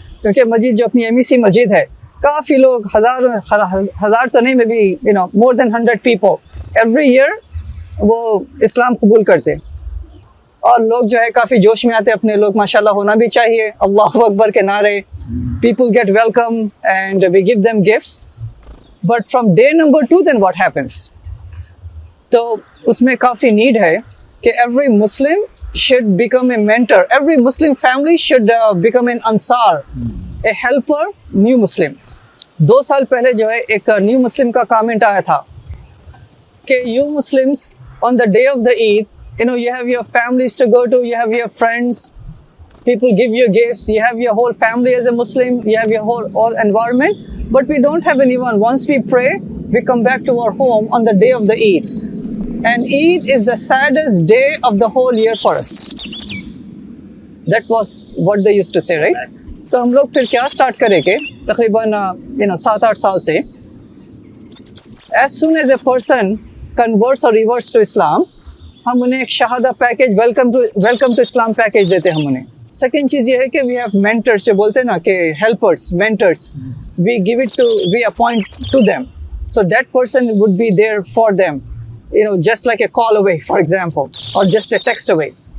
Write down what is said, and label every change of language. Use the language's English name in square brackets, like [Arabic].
[Hindi] क्योंकि मस्जिद जो अपनी MEC मस्जिद है, काफ़ी लोग हज़ार तो नहीं, [English] maybe more than 100 people every year [Hindi] वो इस्लाम कबूल करते, और लोग जो है काफ़ी जोश में आते, अपने लोग माशाल्लाह होना भी चाहिए, अल्लाह अकबर के नारे, [English] People get welcome and we give them gifts. But from day number 2 then what happens, [Hindi] तो उसमें काफ़ी नीड है कि [English] Every Muslim should become a mentor, every Muslim family should become an ansar, a helper, new Muslim। [Hindi] 2 साल पहले जो है एक न्यू मुस्लिम का कमेंट आया था कि [English] you Muslims on the day of the Eid, you have your families to go to, you have your friends, people give you gifts, you have your whole family as a Muslim, you have your whole environment, but we don't have anyone. Once we pray, we come back to our home on the day of the Eid, and Eid is the saddest day of the whole year for us. That was what they used to say, right? [Hindi] तो हम लोग फिर क्या start करेंगे तकरीबन 7-8 साल से, [English] as soon as a person converts or reverts to Islam, [Hindi] हम उन्हें एक Shahada package, [English] welcome to Islam package [Hindi] देते हैं हम उन्हें। सेकेंड चीज़ ये है कि [English] we have mentors, [Hindi] जो बोलते हैं ना कि [English] Helpers, mentors, we appoint to them, so that person would be there for them, just like a call away for example, और just a text away.